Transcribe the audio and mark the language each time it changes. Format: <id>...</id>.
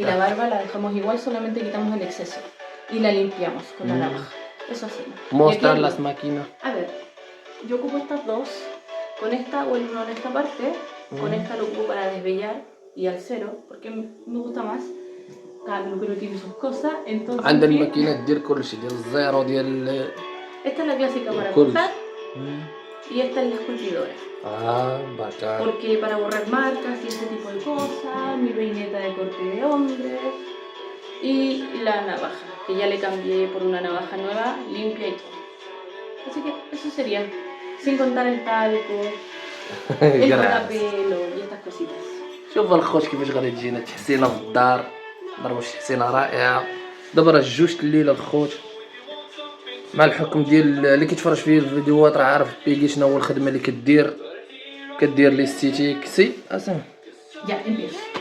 <es>Y la barba la dejamos igual, solamente quitamos el exceso. Y la limpiamos con la navaja. Eso así. Mostrar las máquinas. A ver, yo ocupo estas dos. Con esta hago el 1 en esta parte. Con esta lo ocupo para desvellar y al 0, porque me gusta más. Cada uno tiene sus cosas, entonces...</es> <ar>عندنا الماكينه دير كلشي، ديال الزيرو ديال</ar> <es>Esta es la clásica para</es> <ar>كلشي.</ar> <es>cortar y esta es la esculpidora. bacán. Porque para borrar marcas y ese tipo de cosas, mi peineta de corte de hombre y la navaja, que ya le cambié por una navaja nueva, limpia y todo. Así que eso sería, sin contar el talco, el cortapelo y estas cositas.</es> <ar>شوف الخوت كيفاش غادي تجينا تحسينه في الدار. ضربوا شي تحسينه رائعه. دابا راه جوج الليله الخوت. مع الحكم ديال اللي كيتفرج فيه الفيديوهات راه عارف بيكي شنو هو الخدمه اللي كدير ليستيتيك سي اسم.</ar> <es>Ya, empiezo.</es>